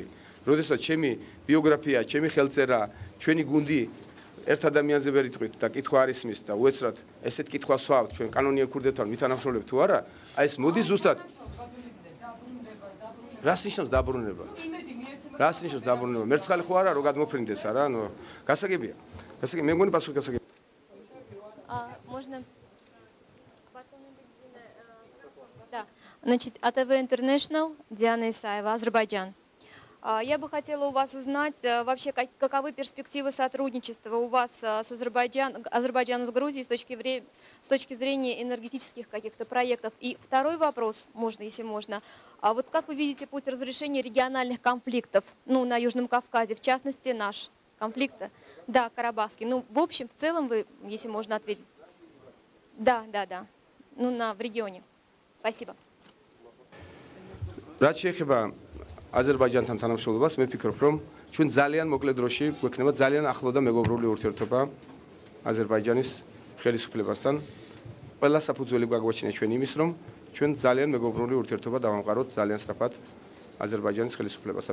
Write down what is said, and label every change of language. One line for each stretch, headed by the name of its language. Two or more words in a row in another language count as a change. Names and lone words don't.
Georgian: როდესაც ჩემი ბიოგრაფია, ჩემი ხელწერა, ჩვენი გუნდი ერთ ადამიანზე ვერ იტყვით და კითხვა არ ისმის და უეცრად ესეთ კითხვას ვსვავთ ჩვენ კანონიერ ქურდებთან მითანამშრომლებთ თუ არა, აი ეს მოდის ზუსტად. რას ნიშნავს დაბრუნება? მერცხალი ხო არა რომ გადმოფრინდეს არა, გასაგებია. მე მგონი პასუხი გასაგებია.
Russian: Можно? Да. Значит, АТВ International, Диана Исаева, Азербайджан. Я бы хотела у вас узнать вообще, каковы перспективы сотрудничества у вас с Азербайджаном с Грузией с точки зрения энергетических каких-то проектов. И второй вопрос, если можно. Вот как вы видите путь разрешения региональных конфликтов, на Южном Кавказе, в частности наш конфликт, да, Карабахский. В общем, в целом вы, если можно ответить. Да. В регионе. Спасибо.
Georgian: აზერბაიჯანთან თანამშრომლობას მე ვფიქრობ, რომ ჩვენ ძალიან მოკლე დროში გვექნება ძალიან ახლო და მეგობრული ურთიერთობა აზერბაიჯანის ხელისუფლებასთან. ყველა საფუძველი გვაგვაჩინა ჩვენ იმის, რომ ჩვენ ძალიან მეგობრული ურთიერთობა დავამყაროთ ძალიან სწრაფად აზერბაიჯანის ხელისუფლებასთან.